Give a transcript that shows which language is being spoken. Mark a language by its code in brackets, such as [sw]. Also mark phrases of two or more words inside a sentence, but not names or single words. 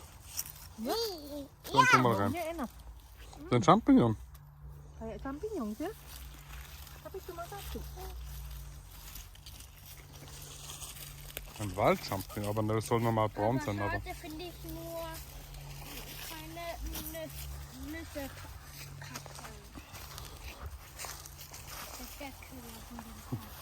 [de] Dann tu mal rein. [id] Baunya enak. [de] Den Champignon. [id] Kayak champignon ya. Tapi cuma satu. [de] Ein Waldchampignon, aber das soll normal braun sein. Aber Schade finde ich nur keine Nüsse kacken. Das wäre cool.